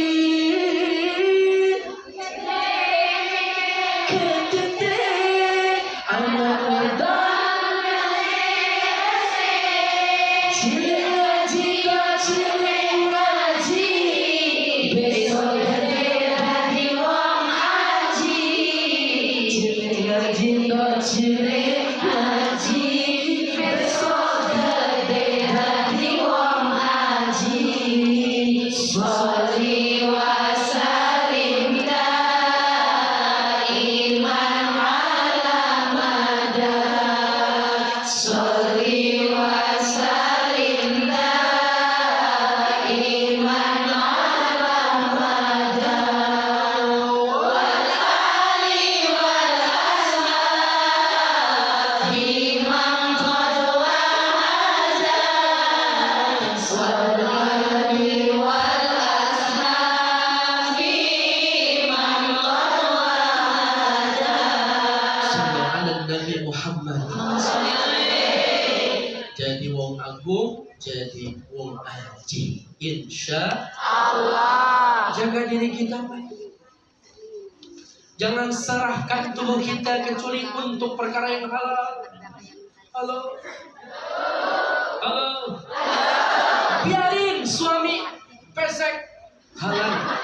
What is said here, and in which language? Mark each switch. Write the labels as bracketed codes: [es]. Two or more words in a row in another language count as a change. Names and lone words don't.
[jv] Ketitik anak wadon cilik ngaji mbak cilik ngaji, besok gede dadi wong aji. Cilik ngaji mbak cilik ngaji, besok gede dadi wong aji. [ar] صل وسلم دائما على مدى. صل وسلم دائما على مدى. والآل والأصحاب من قد وحدا. والآل والأصحاب من قد وحدا. صلوا على النبي محمد. [jv] Jadi wong agung, jadi wong aji. [id] Insya Allah. jaga diri kita baik. Jangan serahkan tubuh kita kecuali untuk perkara yang halal. Halo? Halo? Biarin suami pesek, halal.